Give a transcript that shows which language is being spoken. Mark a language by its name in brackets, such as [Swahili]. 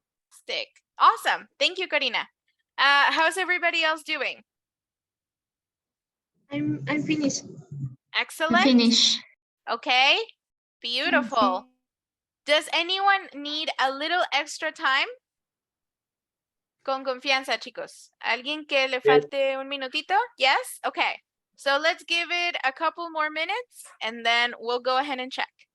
[English] Stick. Awesome. Thank you, Karina. How's everybody else doing? I'm finished. Excellent. Finish. Okay, beautiful. Does anyone need a little extra time? [Spanish] Con confianza, chicos. ¿Alguien que le falte un minutito? [English] Yes? Okay. So let's give it a couple more minutes and then we'll go ahead and check.